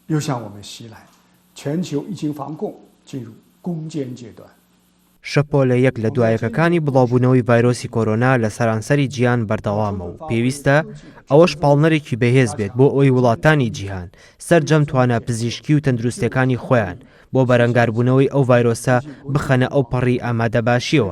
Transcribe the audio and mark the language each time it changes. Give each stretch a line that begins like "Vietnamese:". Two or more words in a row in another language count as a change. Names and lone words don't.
Chinese: 又向我们袭来，全球疫情防控进入攻坚阶段。
Central Kurdish: شەپۆ لە یەک لە دوایەکەکانی بڵاوبوونەوەی ڤایرۆسی کۆرۆنا لە سەرانسەری جیهان بەردەوامە و پێویستە ئەوەش پاڵنەرێکی بەهێز بێت بۆ ئەوەی وڵاتانی جیهان سەرجەم توانە پزیشکی و تەندروستەکانی خۆیان بۆ بەرەنگاربوونەوەی ئەو ڤایرۆسە بخەنە ئەو پەڕی ئامادەباشیەوە.